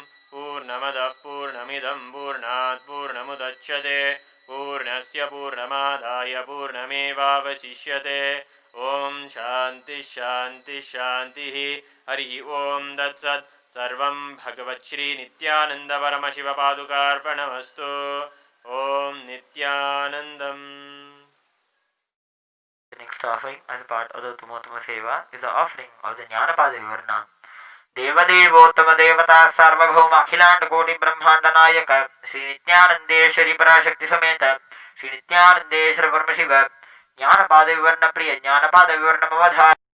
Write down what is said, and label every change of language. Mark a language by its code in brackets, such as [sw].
[sa] पूर्णमदः पूर्णमिदं पूर्णात् पूर्णमुदच्यते पूर्णस्य पूर्णमादाय पूर्णमेवावशिष्यते ॐ शान्तिः शान्तिः शान्तिः हरिः ॐ तत्सत् सर्वं भगवच्छ्री नित्यानंद परमशिव पादुकार्पणमस्तु ॐ नित्यानन्दम्. [en] The next offering as part of the Tumotama Seva is the offering of the Jnanapada Vivarna. [sa] देवदेवोत्तम देवता सार्वभौम अखिलांड कोटि ब्रह्मांड नायक श्री नित्यानंदेश्वरी पराशक्ति समेत श्री नित्यानंदेश्वर परमशिव ज्ञानपाद विवर्ण प्रिय ज्ञानपाद विवर्ण अवधार